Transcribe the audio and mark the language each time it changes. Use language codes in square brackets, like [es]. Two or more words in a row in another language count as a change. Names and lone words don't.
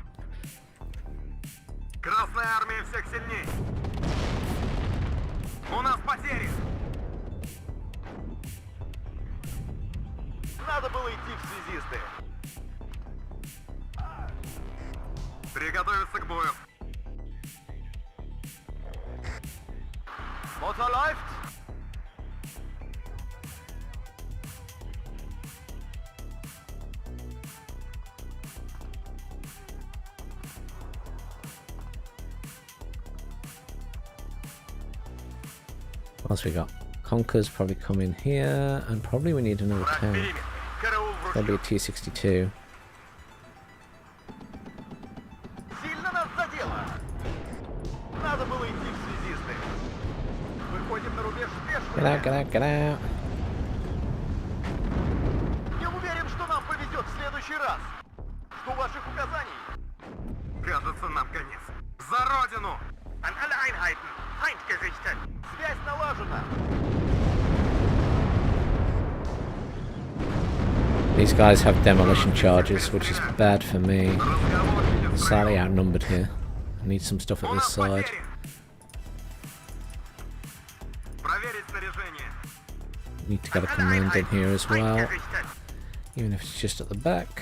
[ru] Красная армия всех сильней. У нас потери. Надо было идти в связисты. Приготовиться к бою. [de] Motor läuft. [en] What else we got? Conquer's probably come in here, and probably we need another tank. Probably a T-62. [ru] Сильно нас задело. Надо было идти в связисты. Выходим на рубеж спешно. [en] Get out, get out, get out. [ru] Не уверен, что нам повезет в следующий раз. Жду ваших указаний. Кажется, нам конец. За родину! [de] An alle Einheiten! Feind gerichtet! [ru] Связь налажена! [en] These guys have demolition charges, which is bad for me. Slightly outnumbered here. I need some stuff at this side. Need to get a command in here as well, even if it's just at the back.